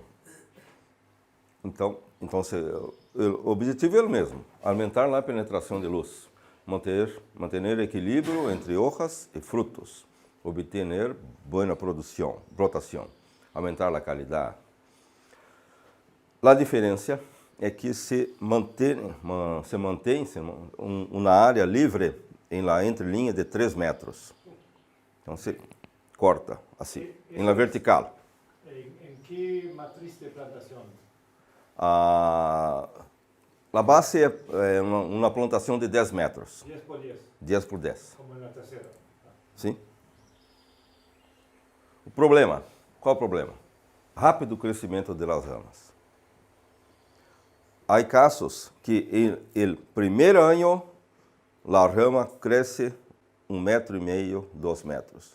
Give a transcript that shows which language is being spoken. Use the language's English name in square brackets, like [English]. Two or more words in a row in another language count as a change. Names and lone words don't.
[Portuguese] Então o objetivo é o mesmo, aumentar a penetração de luz, manter equilíbrio entre hojas e frutos, obter boa brotação, aumentar a qualidade. A diferença é que se mantém uma área livre em la entrelinha de 3 metros. Então se corta assim, em la vertical. [Spanish] ¿En qué matriz de plantación? [Portuguese] A base é uma plantação de 10 metros. 10 por 10. 10 por 10. [Spanish] Como en la tercera. [Portuguese] Sim. O problema, qual o problema? Rápido crescimento das ramas. Há casos que no primeiro ano a rama cresce 1,5 metro, 2 metros.